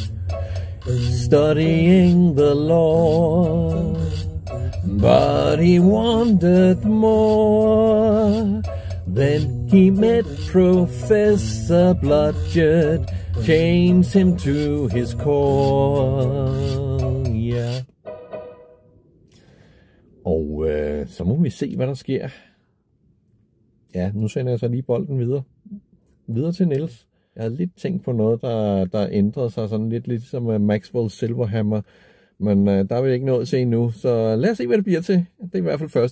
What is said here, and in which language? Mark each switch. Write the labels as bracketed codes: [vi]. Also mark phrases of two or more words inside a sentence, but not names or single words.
[en] Studying the law, but he wanted more. Then he met Professor Blodgett, changed him to his core. Yeah. [da] Og så må vi se, hvad der sker. Ja, nu sender jeg så lige bolden videre til Niels. Jeg havde lidt tænkt på noget, der ændrede sig sådan lidt ligesom Maxwell Silverhammer. Men der er vi ikke nået at se endnu, så lad os se, hvad det bliver til.